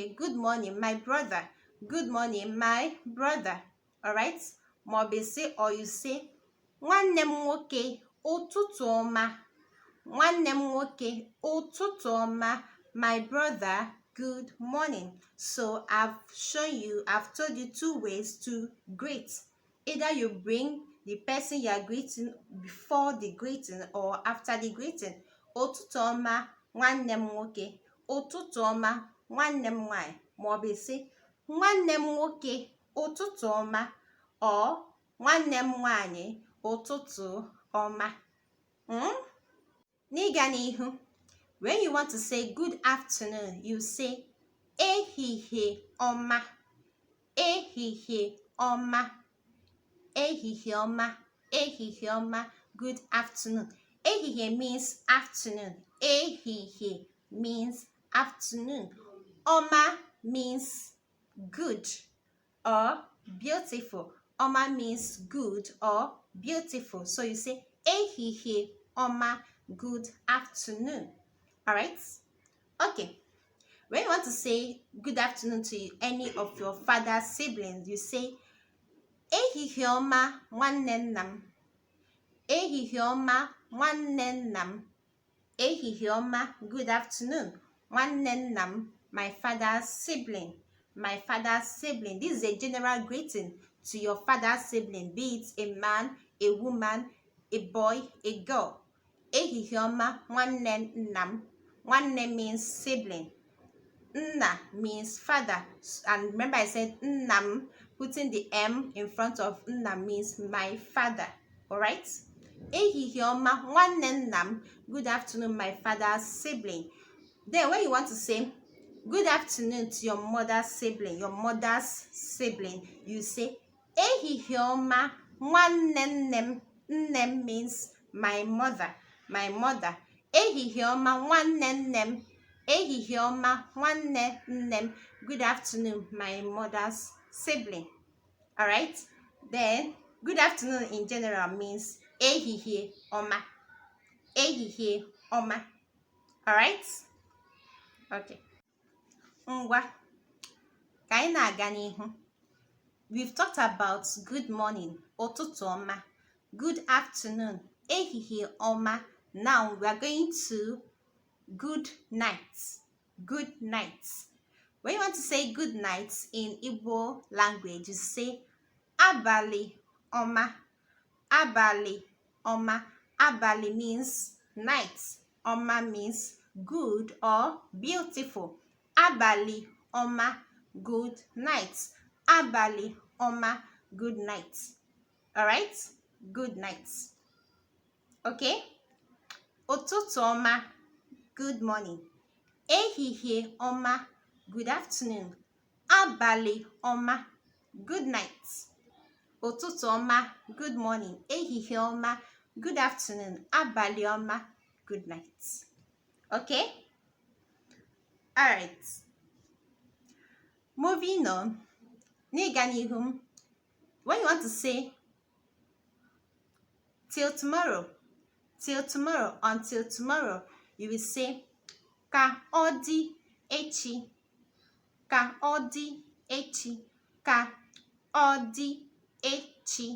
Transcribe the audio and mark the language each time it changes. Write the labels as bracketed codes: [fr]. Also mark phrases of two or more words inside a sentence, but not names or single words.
[en] Good morning my brother. Good morning my brother. [ig] Alright? Maọbụ [en] say or you say [ig] nwanne m nwoke ụtụtụ ọma. Nwanne m nwoke ụtụtụ ọma. [en] My brother, good morning. So I've told you two ways to greet. Either you bring the person you are greeting before the greeting or after the greeting. [ig] Ụtụtụ ọma nwanne m nwoke. Ụtụtụ ọma nwanne m nwanyị. Maọbụ sị nwanne m nwoke ụtụtụ ọma or nwanne m nwanyị ụtụtụ ọma. N'ịga n'ihu, [en] when you want to say good afternoon, you say [ig] ehihie ọma. Ehihie ọma. Ehihie ọma. Ehihie ọma. [en] Good afternoon. Ehihie means afternoon. Ehihie means afternoon. Ọma means good or beautiful. Ọma means good or beautiful. So you say [ig] ehihie ọma, [en] good afternoon. All right? Okay. When you want to say good afternoon to any of your father's siblings, you say [ig] ehihie ọma nwanne nna m. Ehihie ọma nwanne nna m. Ehihie ọma, [en] good afternoon. [ig] Nwanne nna m, [en] my father's sibling. My father's sibling. This is a general greeting to your father's sibling, be it a man, a woman, a boy, a girl. [ig] Ehihie ọma nwanne nna m. Nwanne [en] means sibling. Nna means father. And remember I said [ig] nna m, [en] putting the M in front of nna means my father. Alright? [ig] Ehihie ọma nwanne nna m. [en] Good afternoon, my father's sibling. Then when you want to say good afternoon to your mother's sibling, you say [ig] ehihie ọma nwanne nne m. [en] Nne means my mother. [ig] Ehihie ọma nwanne nne m. Ehihie ọma nwanne nne m. [en] Good afternoon, my mother's sibling. Alright? Then good afternoon in general means [ig] ehihie ọma. Ehihie ọma. Alright? Okay. Ngwa, ka anyị na-aga n'ihu. [en] We've talked about good morning, [ig] ụtụtụ ọma, [en] good afternoon, [ig] ehihie ọma. [en] Now we are going to good night. Good night. When you want to say good night in Igbo language, you say [ig] abalị ọma. Abalị ọma. Abalị [en] means night. Ọma means good or beautiful. [ig] Abalị ọma, [en] good night. [ig] Abalị ọma, [en] good night. Alright? Good night. Okay? [ig] Ụtụtụ ọma, [en] good morning. [ig] Ehihie ọma, [en] good afternoon. [ig] Abalị ọma, [en] good night. [ig] Ụtụtụ ọma, [en] good morning. [ig] Ehihie ọma, [en] good afternoon. [ig] Abalị ọma, [en] good night. Okay? Alright. Moving on. [ig] N'ịga n'ihu, [en] when you want to say till tomorrow, until tomorrow, you will say [ig] ka ọ dị echi. Ka ọ dị echi. Ka ọ dị echi.